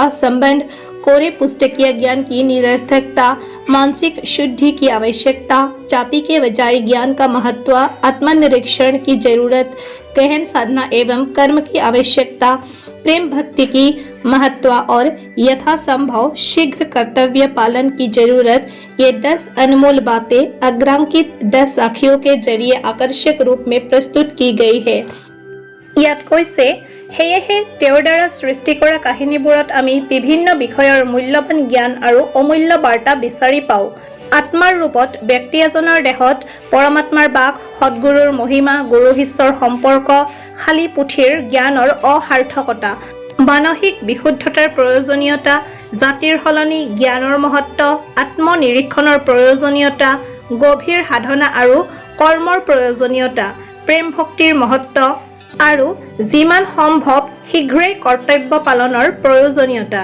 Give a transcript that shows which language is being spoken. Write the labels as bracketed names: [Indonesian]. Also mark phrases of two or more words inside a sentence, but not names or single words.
[Hindi] संबंध, कोरे पुस्तकीय ज्ञान की निरर्थकता, मानसिक शुद्धि की आवश्यकता, जाति के बजाय ज्ञान का महत्व, आत्मनिरीक्षण की जरूरत, गहन साधना एवं कर्म की आवश्यकता, प्रेम भक्ति की महत्व और यथासंभव शीघ्र कर्तव्य पालन की जरूरत, ये 10 अनमोल बातें अग्रांकित 10 साखियों के जरिए आकर्षक रूप में प्रस्तुत की गई है। [Assamese] ইয়াত কৈছে সেয়েহে তেওঁৰ দ্বাৰা সৃষ্টি কৰা কাহিনীবোৰত আমি বিভিন্ন বিষয়ৰ মূল্যৱান জ্ঞান আৰু অমূল্য বাৰ্তা বিচাৰি পাওঁ। আত্মাৰ ৰূপত ব্যক্তি এজনৰ দেহত পৰমাত্মাৰ বাস, সদ্গুৰুৰ মহিমা, গুৰু শিষ্যৰ সম্পৰ্ক, খালী পুথিৰ জ্ঞানৰ অসাৰ্থকতা, মানসিক বিশুদ্ধতাৰ প্ৰয়োজনীয়তা, জাতিৰ সলনি জ্ঞানৰ মহত্ব, আত্মনিৰীক্ষণৰ প্ৰয়োজনীয়তা, গভীৰ সাধনা আৰু কৰ্মৰ প্ৰয়োজনীয়তা, প্ৰেম ভক্তিৰ মহত্ব আৰু যিমান সম্ভৱ শীঘ্ৰেই কৰ্তব্য পালনৰ প্ৰয়োজনীয়তা।